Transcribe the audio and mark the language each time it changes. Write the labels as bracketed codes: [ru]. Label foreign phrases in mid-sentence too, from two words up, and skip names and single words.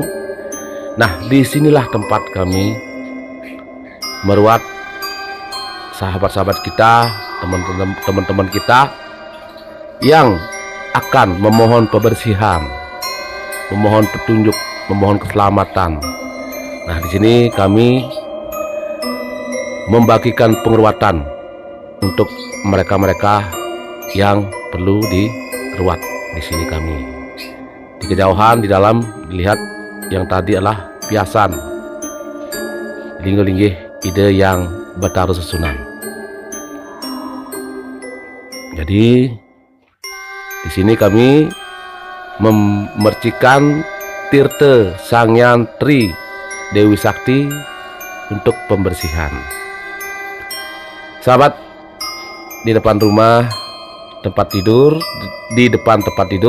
[id] Nah disinilah tempat kami meruat sahabat-sahabat kita, teman-teman kita yang akan memohon kebersihan, memohon petunjuk, memohon keselamatan. Nah di sini kami membagikan pengeruatan untuk mereka-mereka yang perlu diruat. Di sini kami di kejauhan di dalam dilihat yang tadi adalah piasan linggih-linggih Ide yang Betara Sesunan. Jadi di sini kami memercikan Tirte Sangyan Tri Dewi Sakti untuk pembersihan. Sahabat, di depan rumah tempat tidur, di depan tempat tidur.